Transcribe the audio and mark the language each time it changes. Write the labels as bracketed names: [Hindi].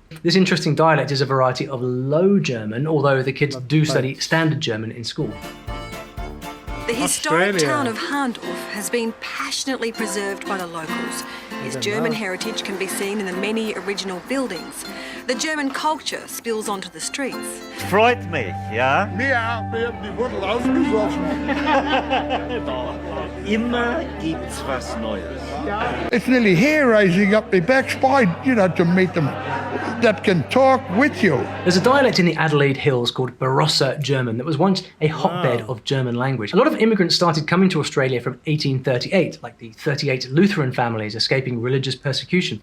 [English] This interesting dialect is a variety of Low German, although the kids do study standard German in school. The historic town of Handorf has been passionately preserved by the locals. Its German heritage can be seen in the many original buildings. The German culture spills onto the streets. [German] Freut mich, ja? Ja, wir haben die Wurzel ausgesoffen. Immer gibt's was Neues. [English] It's nearly hair raising up their backspine, to meet them that can talk with you. There's a dialect in the Adelaide Hills called Barossa German that was once a hotbed of German language. A lot of immigrants started coming to Australia from 1838, like the 38 Lutheran families escaping religious persecution.